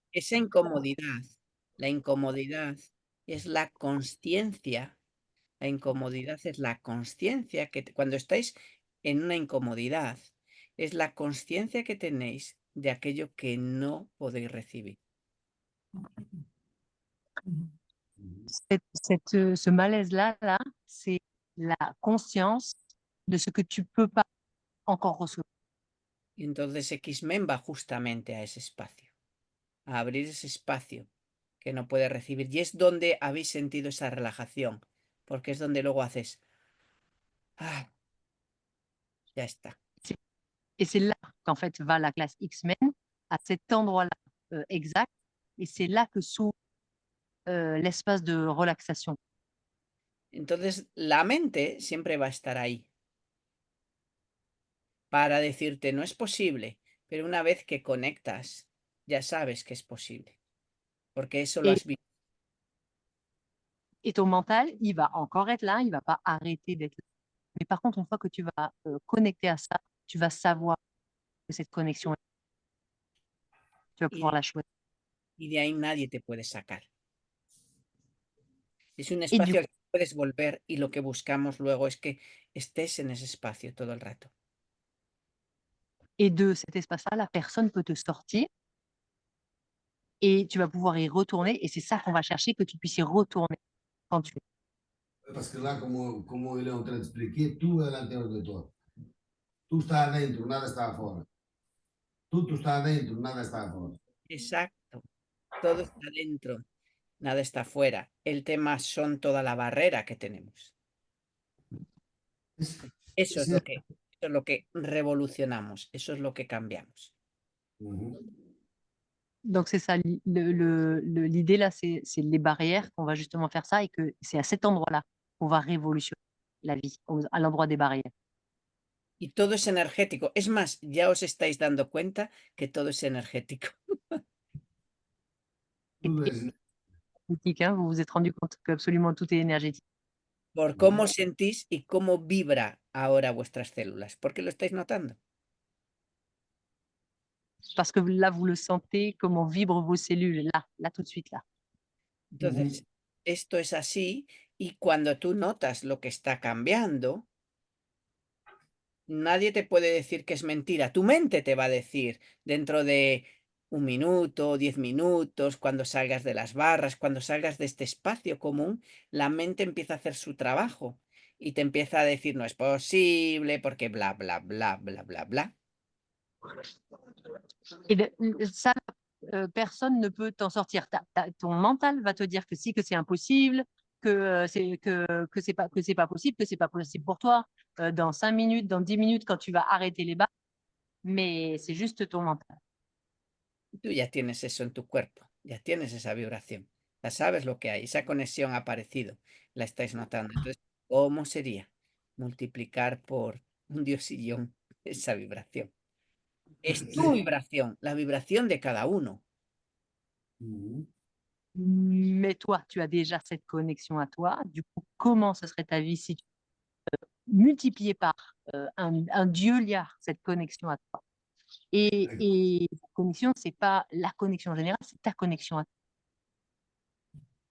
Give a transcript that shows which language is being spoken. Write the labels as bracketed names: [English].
[Spanish] esa incomodidad, la incomodidad es la consciencia. La incomodidad es la consciencia que cuando estáis en una incomodidad, es la consciencia que tenéis de aquello que no podéis recibir. [French] Ce malaise-là, c'est la conscience de ce que tu peux pas encore recevoir. [Spanish] Y entonces X-Men va justamente a ese espacio, a abrir ese espacio que no puede recibir. Y es donde habéis sentido esa relajación, porque es donde luego haces, ah, ya está. [French] Et c'est là qu'en fait va la classe X-Men, à cet endroit-là exact, et c'est là que s'ouvre l'espace de relaxation. [Spanish] Entonces la mente siempre va a estar ahí para decirte, no es posible, pero una vez que conectas, ya sabes que es posible, porque eso lo has visto. [French] Et ton mental, il va encore être là, il va pas arrêter d'être là. Mais par contre, une fois que tu vas connecter à ça, tu vas savoir que cette connexion, tu vas pouvoir la choisir. [Spanish] Y de ahí nadie te puede sacar. Es un [French] Et du [Spanish] espacio al que puedes volver y lo que buscamos luego es que estés en ese espacio todo el rato. [French] Et de cet espace-là, la personne peut te sortir et tu vas pouvoir y retourner. Et c'est ça qu'on va chercher, que tu puisses y retourner quand tu veux. Parce que là, como il est en train d'expliquer, tout est à l'intérieur de toi. [Spanish] Tout está adentro, nada está afuera. Tout está adentro, nada está afuera. Exacto. Todo está dentro, nada está afuera. El tema son toda la barrera que tenemos. Eso es lo que revolucionamos, eso es lo que cambiamos. Donc c'est ça, l'idée là, c'est les barrières, qu'on va justement faire ça et que c'est à cet endroit-là qu'on va révolutionner la vie, à l'endroit des barrières. Y todo es energético. Es más, ya os estáis dando cuenta que todo es energético. [French] Tout est- Énergétique, hein, vous vous êtes rendu compte que absolument tout est énergétique. [Spanish] Por cómo sentís y cómo vibra ahora vuestras células. ¿Por qué lo estáis notando? [French] Parce que là, vous le sentez, comment vibrent vos cellules, là tout de suite, là. [Spanish] Entonces, esto es así y cuando tú notas lo que está cambiando, nadie te puede decir que es mentira. Tu mente te va a decir dentro de 1 minuto, 10 minutos, cuando salgas de las barras, cuando salgas de este espacio común, la mente empieza a hacer su trabajo y te empieza a decir no es posible porque bla, bla, bla, bla, bla, bla. [French] Et ça, personne ne peut t'en sortir. Ton mental va te dire que si, que c'est impossible, que c'est pas possible, que c'est pas possible pour toi dans 5 minutes, dans 10 minutes, quand tu vas arrêter les barres. Mais c'est juste ton mental. [Spanish] Tú ya tienes eso en tu cuerpo, ya tienes esa vibración, ya sabes lo que hay, esa conexión ha aparecido, la estáis notando. Entonces, ¿cómo sería multiplicar por un diosillón esa vibración? Es tu vibración, la vibración de cada uno. [French] Mais toi, tu as déjà cette connexion à toi. Du coup, comment ce serait ta vie si tu multipliais par un dieu liard cette connexion à toi? Et la connexion, c'est pas la connexion générale, c'est ta connexion à toi.